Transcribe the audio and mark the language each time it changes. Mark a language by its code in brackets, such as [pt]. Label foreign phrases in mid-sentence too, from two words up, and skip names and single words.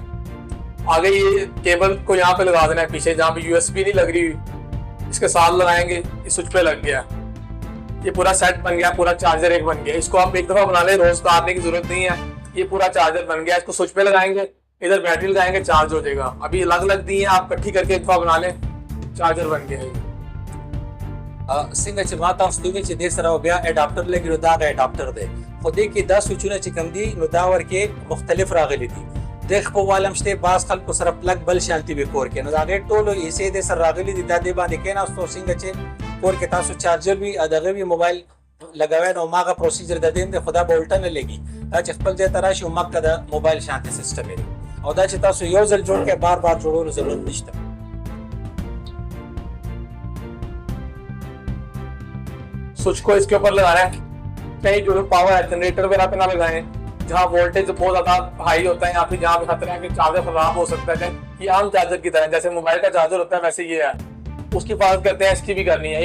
[hi] आगे ये केबल को यहाँ पे लगा देना है पीछे जहाँ पे यूएसबी नहीं लग रही हुई, इसके साथ लगाएंगे, इस स्विच पे लग गया। ये पूरा सेट बन गया, पूरा चार्जर एक बन गया। इसको आप एक दफा बना ले, रोज उतारने की जरूरत नहीं है। ये पूरा चार्जर बन गया, इसको स्विच पे लगाएंगे, इधर बैटरी लगाएंगे, चार्ज हो जाएगा। अभी अलग अलग दी है, आप इकट्ठी करके एक दफा बना लें, चार्जर बन गया। [ps] څنګه چې ما تاسو ته ویلي چې دې سره بیا اډاپټر لګي نو دا هغه اډاپټر دی خو دې کې دا سوچونه چې کوم دي نو دا ورکې مختلف راغلي دي. د خپل والم شته بعض خلکو سره پلګ بل شانتي به کور کې نو دا هغې ټولو ایسې دې سره راغلي دي. دا دې باندې کېناستو څنګه چې کور کې تاسو چارجر وي دغه وي موبایل لګوئ نو هماغه پروسیجر د دې دی خو دا به الټه نه لګي. دا چې خپل ځای ته راشي مکه د موبایل شانتي سیسټم دی او دا چې تاسو یو ځل جوړ کې بار بار جوړولو ضرورت نشته. [hi] स्विच को इसके ऊपर लगाना है, कहीं जो पावर है जनरेटर वगैरह पे ना लगाएं, जहाँ वोल्टेज बहुत ज्यादा हाई होता है या फिर जहाँ पे खतरा है कि चार्जर खराब हो सकता है। ये आम चार्जर की तरह जैसे मोबाइल का चार्जर होता है वैसे ये है, उसकी हिफाजत करते हैं, इसकी भी करनी है।